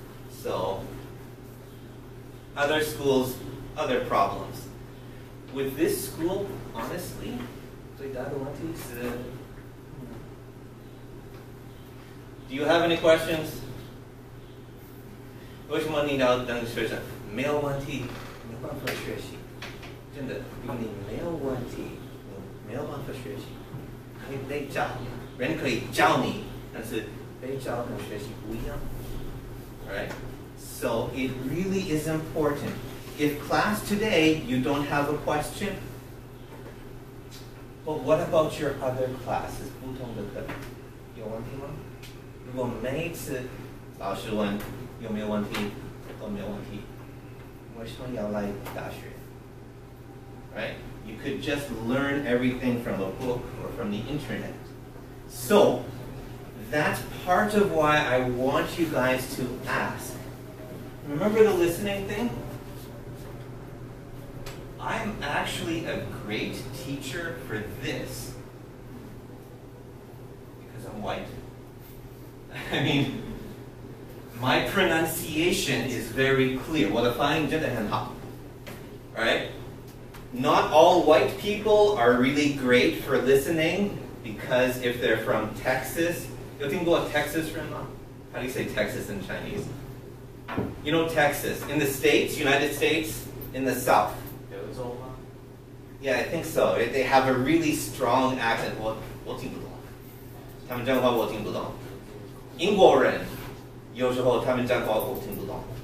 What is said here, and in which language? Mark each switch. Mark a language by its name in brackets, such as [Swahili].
[English] So, other schools, other problems. With this school, honestly, [Chinese] 最大的问题是 [English] Do you have any questions? [Chinese] 为什么你要当学生？没有问题，没有办法学习。真的，如果你没有问题，你没有办法学习，可以被教，人可以教你，但是被教跟学习不一样。 [English] Right? So it really is important. If class today you don't have a question, but what about your other classes? [Chinese] 不同的课有问题吗？如果每一次老师问有没有问题，都没有问题，为什么要来大学？ [English] Right? You could just learn everything from a book or from the internet. So, that's part of why I want you guys to ask. Remember the listening thing? I'm actually a great teacher for this. Because I'm white. I mean, my pronunciation is very clear. [Chinese] 我的发音真的很好. [English] Right? Not all white people are really great for listening because if they're from Texas, [Chinese] 有听过 Texas 人吗? [English] How do you say Texas in Chinese? You know Texas, in the States, United States, in the South. Yeah, I think so. They have a really strong accent. [Chinese] 我听不懂。他们讲话我听不懂。英国人有时候他们讲话我听不懂。